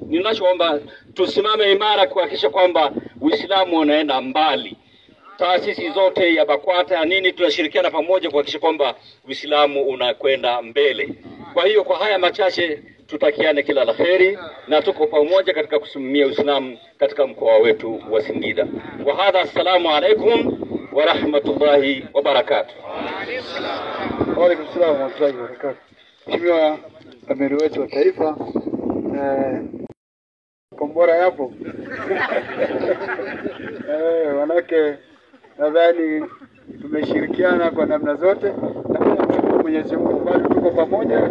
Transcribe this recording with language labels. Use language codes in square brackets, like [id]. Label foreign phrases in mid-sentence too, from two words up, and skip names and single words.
[sw] Ninachoomba tusimame imara kuhakikisha kwamba Uislamu unaenda mbali. Taasisi zote ya BAKWATA nini tunashirikiana pamoja kuhakikisha kwamba Uislamu unakwenda mbele. Kwa hiyo kwa haya machache tutakiane kila laheri na tuko pamoja katika kusimamia Uislamu katika mkoa wetu wa Singida. [ar] وهذا، السلام عليكم ورحمة الله وبركاته. وعليكم السلام ورحمة الله وبركاته. [sw] Mheshimiwa amiri wetu wa taifa, kombora yapo. Wanake nadhani tumeshirikiana kwa namna zote na Mwenyezi Mungu bado tuko pamoja.